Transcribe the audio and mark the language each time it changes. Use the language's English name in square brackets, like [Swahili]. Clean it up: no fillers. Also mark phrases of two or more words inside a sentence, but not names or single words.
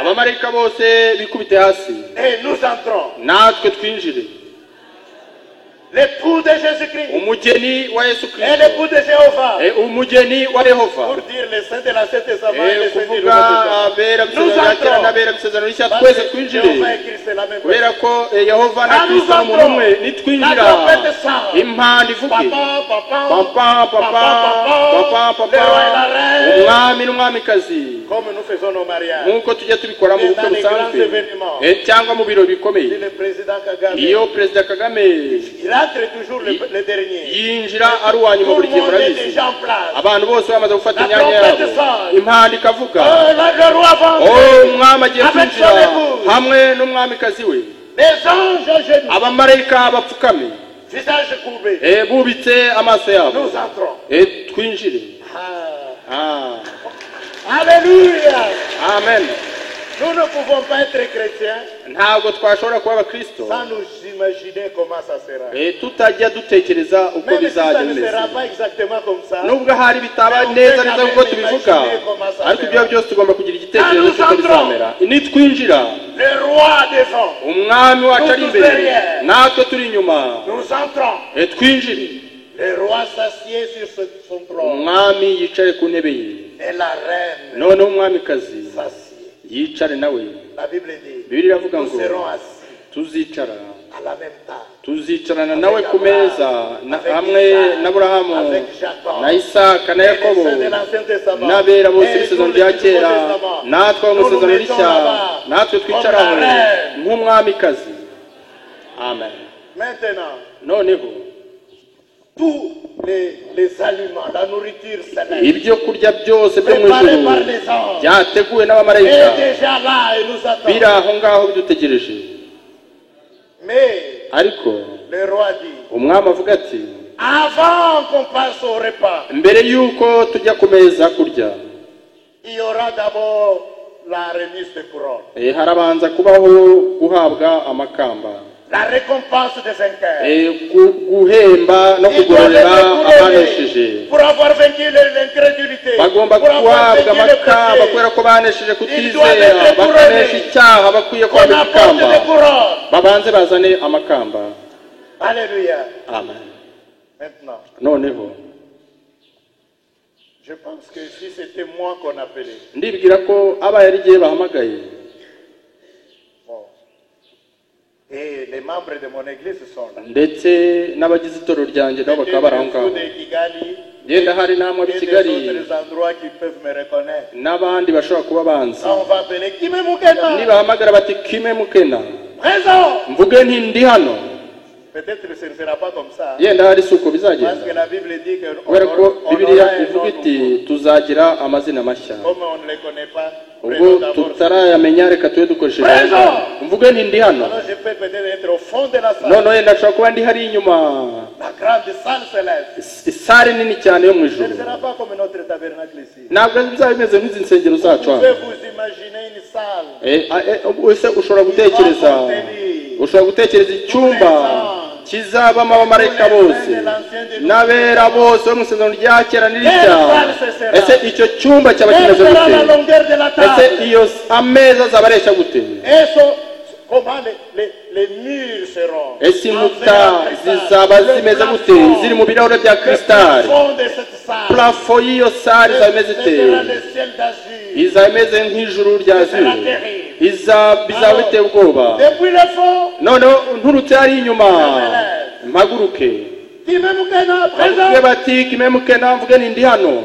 [Kinyarwanda] abamarayika bose bikubite hasi [French] Et nous entrons. [Kinyarwanda] natwe twinjire [French] L'époux de Jésus-Christ [Kinyarwanda] umugeni wa yesu [French] et [Kinyarwanda] kirisito [French] l'époux de Jéhovah. [Kinyarwanda] umugeni wa yehova [French] Pour dire les saints de la Sainte Testament et les saints du [Kinyarwanda] kuvuga abera [French] Nous [Kinyarwanda] bisezerano rya kera [French] entrons. [Kinyarwanda] n'abera bisezerano rishya [French] Parce [Kinyarwanda] twese [French] que [Kinyarwanda] twinjire [French] Jéhovah et Christ c'est la même [Kinyarwanda] kubera [French] personne. [Kinyarwanda] ko yehova na [French] Quand nous [Kinyarwanda] kristo ni umuntu [French] entrons, [Kinyarwanda] umwe [French] la [Kinyarwanda] nitwinjira [French] trompette sonne. [Kinyarwanda] impanda ivuge [French] Papa, papa papa papa le roi et la reine. [Kinyarwanda] umwami n'umwamikazi [French] Comme nous faisons nos mariages. [Kinyarwanda] nk'uko tujya tubikora mu bukwe [French] Dans les grands [Kinyarwanda] busanzwe [French] événements. [Kinyarwanda] cyangwa mu birori bikomeye [French] Si le président Kagame, [Kinyarwanda] iyo perezida kagame [French] il entre toujours le dernier. [Kinyarwanda] yinjira ari uwa nyuma [French] Tout [Kinyarwanda] buri [French] le [Kinyarwanda] gihe [French] monde est [Kinyarwanda] murabizi [French] déjà en place. [Kinyarwanda] abantu bose bamaze gufata [French] La [Kinyarwanda] imyanya [French] trompette [Kinyarwanda] yabo [French] sonne. [Kinyarwanda] impanda ikavuga [French] Le roi va entrer. [Kinyarwanda] umwami agiye [French] Avec [Kinyarwanda] kwinjira [French] son épouse. [Kinyarwanda] hamwe n'umwamikazi we [French] Les anges à genoux. [Kinyarwanda] abamarayika bapfukame [French] visage courbé. [Kinyarwanda] bubitse amaso yabo [French] Nous entrons. [Kinyarwanda] twinjire. [French] Alléluia. Amen. Nous ne pouvons pas être chrétiens [Kinyarwanda] ntabwo twashobora kuba abakristo [French] sans nous imaginer comment ça sera. [Kinyarwanda] tutajya dutekereza uko [French] Même si ça [Kinyarwanda] bizajya [French] ne [Kinyarwanda] bimeze, [French] sera pas exactement comme ça, [Kinyarwanda] nubwo hari bitaba neza neza nk'uko tubivuga, ariko ibyo byose tugomba kugira igitekerezo cy'uko bizamera. nitwinjira [French] le roi devant, [Kinyarwanda] umwami wacu ari imbere natwe turi inyuma, [French] nous entrons. [Kinyarwanda] twinjire. [French] Le roi s'assied sur son trône [Kinyarwanda] umwami yicare ku ntebe ye, [French] et la reine [Kinyarwanda] noneho umwamikazi [French] s'assied. [Kinyarwanda] yicare nawe. [French] La Bible dit, [Kinyarwanda] Bibiliya iravuga [French] nous [Kinyarwanda] ngo [French] serons assis [Kinyarwanda] tuzicara, [French] à la même table. [Kinyarwanda] tuzicarana nawe ku meza hamwe n'Aburahamu na Isaka na Yakobo n'abera bose b'isezerano rya kera, natwe abo mu isezerano rishya, natwe twicaraho nk'umwamikazi. Amen. [French] Maintenant, [Kinyarwanda] noneho [French] tous les aliments, la nourriture céleste, [Kinyarwanda] ibyo kurya byose byo mu [French] préparés [Kinyarwanda] ijuru [French] par les anges, [Kinyarwanda] byateguwe [French] est [Kinyarwanda] n'abamarayika [French] déjà là et nous [Kinyarwanda] biri [French] attend. [Kinyarwanda] aho ngaho bidutegereje. [French] Mais [Kinyarwanda] ariko [French] le roi dit, [Kinyarwanda] umwami avuga ati, [French] avant qu'on passe au repas, [Kinyarwanda] mbere y'uko tujya ku meza kurya, [French] il y aura d'abord la remise de couronne, [Kinyarwanda] harabanza kubaho guhabwa amakamba, [French] la récompense des vainqueurs. [Kinyarwanda] guhemba no [French] Ils doivent [Kinyarwanda] kugororera [French] être [Kinyarwanda] abanesheje. [French] couronnés pour avoir vaincu l'incrédulité, [Kinyarwanda] bagomba [French] pour avoir [Kinyarwanda] guhabwa [French] vaincu le [Kinyarwanda] amakamba [French] péché. [Kinyarwanda] kubera ko banesheje [French] doivent [Kinyarwanda] kutizera, [French] être [Kinyarwanda] bakanesha [French] couronnés. [Kinyarwanda] icyaha, bakwiye [French] Qu'on [Kinyarwanda] kwambika [French] apporte [Kinyarwanda] ikamba. [French] des couronnes. [Kinyarwanda] babanze bazane amakamba. Alléluia. Amen. [French] Maintenant, [Kinyarwanda] noneho [French] je pense que si c'était moi qu'on appelait, [Kinyarwanda] ndibwira ko abaye ari igihe bahamagaye, [French] bon, et les membres de mon église sont là. [Kinyarwanda] ndetse n'abagize itorero ryanjye nabo bakaba bari aho ngaho, [French] de Kigali, [Kinyarwanda] yenda hari namwe [French] et [Kinyarwanda] b'i [French] des [Kinyarwanda] Kigali [French] autres endroits qui peuvent me reconnaître. [Kinyarwanda] n'abandi bashobora kuba banzi. [French] Ça, on va appeler Kimemukena. [Kinyarwanda] nibahamagara bati kime mukena, [French] Présent. [Kinyarwanda] mvuge nti ndi hano. [French] Peut-être que ce ne sera pas comme ça. [Kinyarwanda] yenda hari si uko [French] Parce [Kinyarwanda] bizagenda, [French] que la Bible dit [Kinyarwanda] kubera ko [French] qu'on [Kinyarwanda] bibiliya [French] aura un [Kinyarwanda] ivuga [French] nom [Kinyarwanda] iti [French] nouveau. [Kinyarwanda] tuzagira amazina mashya. [French] Comme on ne les connaît pas, [Kinyarwanda] ubwo [French] prenons d'abord. [Kinyarwanda] tutarayamenya reka tube dukoresheje [French] Présent. [Kinyarwanda] mvuge nti ndi hano. [French] Alors je peux peut-être être au fond de la salle. [Kinyarwanda] noneho yenda nshobora kuba ndi hari inyuma, [French] La grande salle céleste. [Kinyarwanda] isare nini cyane yo mu [French] Ce ne [Kinyarwanda] ijuru. [French] sera pas comme notre tabernacle ici. [Kinyarwanda] ntabwo bizaba bimeze nk'izi nsengero [French] Vous [Kinyarwanda] zacu [French] pouvez [Kinyarwanda] hano. [French] vous imaginer une salle. [Kinyarwanda] ese ushobora gutekereza, ushobora gutekereza icyumba kizabamo abamarayika bose n'abera bose bo mu isezerano rya kera n'irishya. ese icyo cyumba cyaba [French] Quelle [Kinyarwanda] kimeze [French] sera la [Kinyarwanda] gute? [French] longueur de la [Kinyarwanda] ese [French] table? [Kinyarwanda] iyo ameza azaba areshya gute? [French] Comment les murs seront? [Kinyarwanda] ese inkuta zizaba zimeze gute? ziri mu birahure bya krisitari. plafo y'iyo sare izaba imeze ite? izaba imeze nk'ijuru rya zuru. bizaba biteye ubwoba. noneho nturutse hari inyuma mpaguruke, bavuge bati kimemukena, mvuge nti ndi hano.